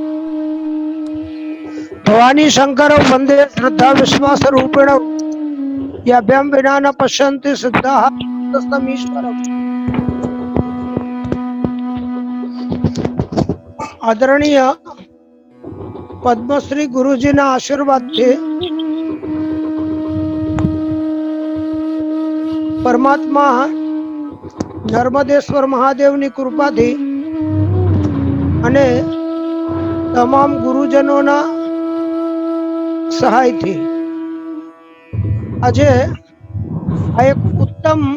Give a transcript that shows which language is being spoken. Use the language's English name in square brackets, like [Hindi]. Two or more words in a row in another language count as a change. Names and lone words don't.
[Sanskrit] भवानी शंकर वंदे श्रद्धा विश्वास रूपेण याभ्यां विना न पश्यन्ति सिद्धाः तस्मैश्वरम्। [Gujarati] આદરણીય પદ્મશ્રી ગુરુજીના आशीर्वादથી પરમાત્મા નર્મદેશ્વર મહાદેવની કૃપાથી અને તમામ ગુરુજનોના સહાયથી આજે આ એક ઉત્તમ